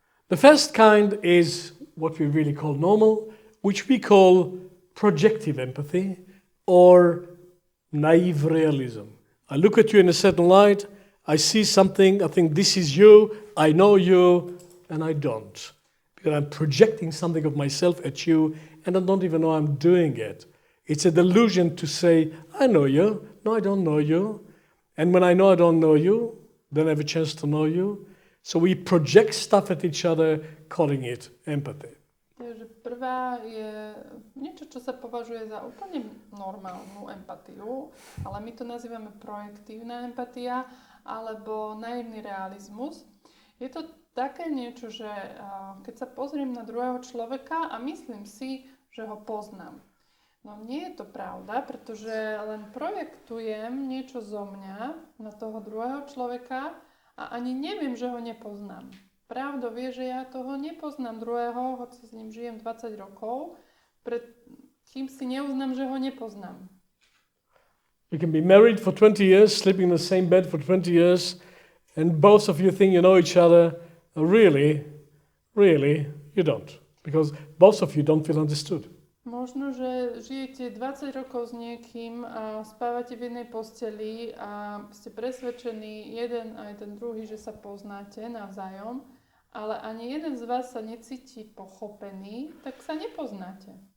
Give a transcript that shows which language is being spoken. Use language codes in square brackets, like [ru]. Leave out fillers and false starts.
[en] The first kind is what we really call normal, which we call projective empathy or naive realism. I look at you in a certain light, I see something, I think this is you, I know you, and I don't. Because I'm projecting something of myself at you, and I don't even know I'm doing it. It's a delusion to say, I know you, no, I don't know you. And when I know I don't know you, then I have a chance to know you. So we project stuff at each other, calling it empathy. [sk] Takže prvá je niečo, čo sa považuje za úplne normálnu empatiu, ale my to nazývame projektívna empatia alebo naivný realizmus. Je to také niečo, že keď sa pozriem na druhého človeka a myslím si, že ho poznám. No nie je to pravda, pretože len projektujem niečo zo mňa na toho druhého človeka a ani neviem, že ho nepoznám. Pravda vie, že ja toho nepoznám druhého, hoci s ním žijem 20 rokov, kým si neuznám, že ho nepoznám. [en] You can be married for 20 years, sleeping in the same bed for 20 years, and both of you think you know each other. Really, you don't. Because both of you don't feel understood. [sk] Možno, že žijete 20 rokov s niekým a spávate v jednej posteli a ste presvedčení jeden aj ten druhý, že sa poznáte navzájom, ale ani jeden z vás sa necíti pochopený, tak sa nepoznáte.